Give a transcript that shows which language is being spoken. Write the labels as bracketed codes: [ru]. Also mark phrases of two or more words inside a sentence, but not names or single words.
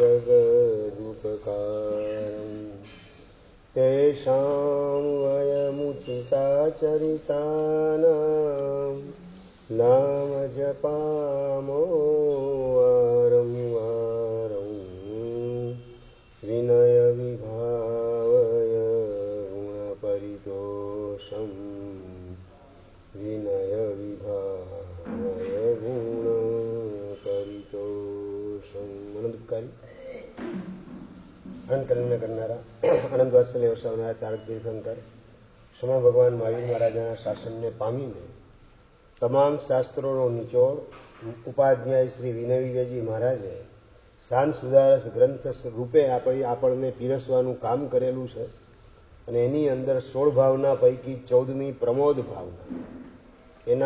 [sa] जगदुपकारम् तेषां वयमुचिताचरितानां नाम जपामो वारं वारं विनय विभावय गुणपरितोषम् विनय विभावय [gu] गुणपरितोषम् આનંદકારી અનંત કલ્યાણ કરનારા આનંદ વાત્સલ્ય વરસાવનારા તારક તીર્થંકર સમા ભગવાન મહાવીર મહારાજના શાસનને પામીને તમામ શાસ્ત્રોનો નિચોડ ઉપાધ્યાય શ્રી વિનય વિજયજી મહારાજે શાંત સુધારસ ગ્રંથ રૂપે આપણને પીરસવાનું કામ કરેલું છે અને એની અંદર 16 ભાવના પૈકી 14મી પ્રમોદ ભાવના એના